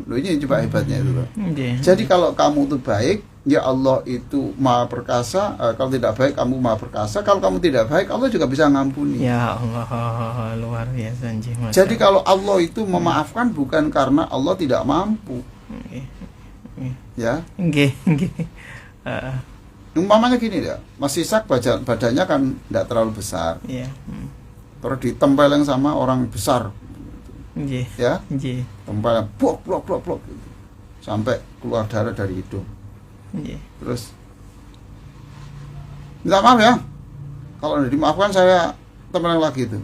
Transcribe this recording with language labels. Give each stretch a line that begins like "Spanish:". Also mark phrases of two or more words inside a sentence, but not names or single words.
Indonesian: Loh, ini coba hebatnya itu loh. Nggih. Jadi kalau kamu itu baik, ya Allah itu maha perkasa. Kalau tidak baik, kamu maha perkasa. Kalau kamu tidak baik, Allah juga bisa ngampuni. Ya Allah, luar biasa nggih. Masya Jadi kalau Allah itu memaafkan bukan karena Allah tidak mampu, Nggih. ya. Nggih, nggih. Heeh. Umpamanya gini ya, Mas Ishak badannya kan tidak terlalu besar, Iya. terus ditempelin sama orang besar, Nggih. ya, Nggih. tempelin blok gitu, sampai keluar darah dari hidung. Nggih. Terus minta maaf ya, kalau tidak dimaafkan saya tempelin lagi itu.